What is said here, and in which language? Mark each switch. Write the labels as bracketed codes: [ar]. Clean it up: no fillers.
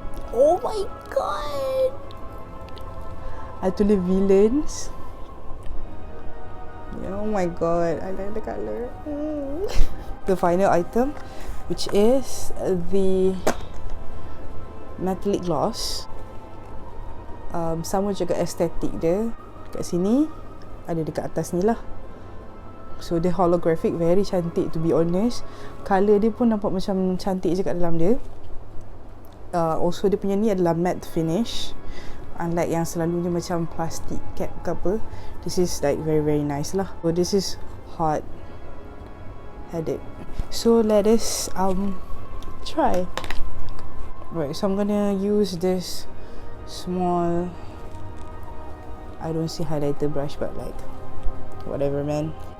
[en] Oh my god, I tulis villains. Yeah, oh my god, I like the colour. The final item, which is the metallic gloss. [ms] Sama juga estetik dia. Dekat sini, ada dekat atas ni lah. [en] So dia holographic, very cantik to be honest. [ms] Colour dia pun nampak macam cantik je kat dalam dia. Also dia punya ni adalah matte finish, unlike yang selalunya macam plastic cap ke apa. [en] This is like very nice lah. So this is hot headed. So let us try. Right, so I'm gonna use this small, I don't see highlighter brush, but like whatever man.